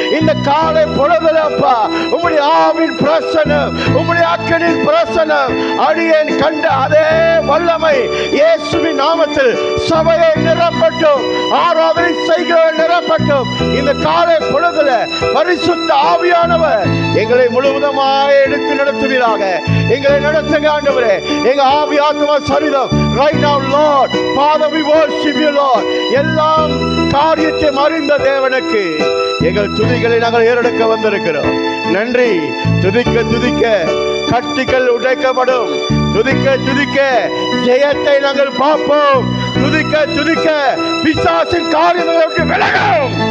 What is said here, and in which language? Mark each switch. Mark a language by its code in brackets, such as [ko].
[ta] இந்த காலை பொழுதுல அப்பா உம்முடைய ஆவின் பிரசன்னம், உம்முடைய அக்கினியின் பிரசன்னம் அடியேன் கண்ட அதே வல்லமை இயேசுவின் நாமத்தில் சபையை நிரப்பட்டும், ஆராதனை செய்கிற நிரப்பட்டும். இந்த காலை பொழுதுல பரிசுத்த ஆவியானவர் எங்களை முழுவதுமாக எடுத்து நடத்துவீராக. எங்களை நடத்துங்க ஆண்டவரே. எங்க ஆவி ஆத்மா சரீரம் [en] right now Lord Father we worship you Lord. [ta] எல்லாம் காரியத்தை அறிந்த தேவனுக்கு எங்கள் துதிகளை நாங்கள் ஏறெடுக்க வந்திருக்கிறோம். நன்றி. துதிக்க துதிக்க கட்டுகள் உடைக்கப்படும். துதிக்க துதிக்க ஜெயத்தை நாங்கள் பார்ப்போம். துதிக்க துதிக்க பிசாசின் காரியங்களுக்கு விலகும்.